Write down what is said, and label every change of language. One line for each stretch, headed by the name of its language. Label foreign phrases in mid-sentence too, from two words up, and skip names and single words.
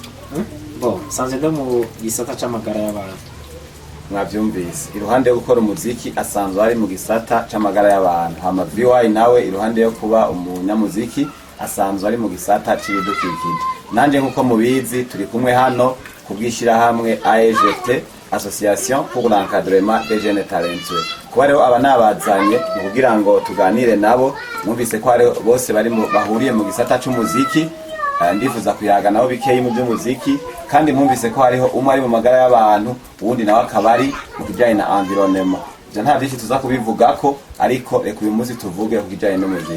Rundi: Sanze ndo mu gisata c'amagara y'abantu. Mwavyumvise. Iruhande yo gukora umuziki asanzwe ari mu gisata c'amagara y'abantu. Hama VY nawe iruhande yo kuba umunyamuziki asanzwe ari mu gisata c'ibidukikije. Nanje nkuko mubizi turi kumwe hano kubwishira hamwe AEGT,
French: Association pour l'encadrement des jeunes talentueux.
Rundi: Kuba rero aba nabazanye kugira ngo tuganire nabo, mwumvise ko ari bose bari bahuriye mu gisata c'umuziki. Ndifuza kuyaga nabo bikeyi mu by'umuziki, kandi mwumvise ko hariho umwe ari mu magara y'abantu, uwundi nawe akabari mu kijyanye na environnement. Je nta byinshi tuza kubivugako, ariko reka uyu munsi tuvuge ku kijyanye n'umuziki.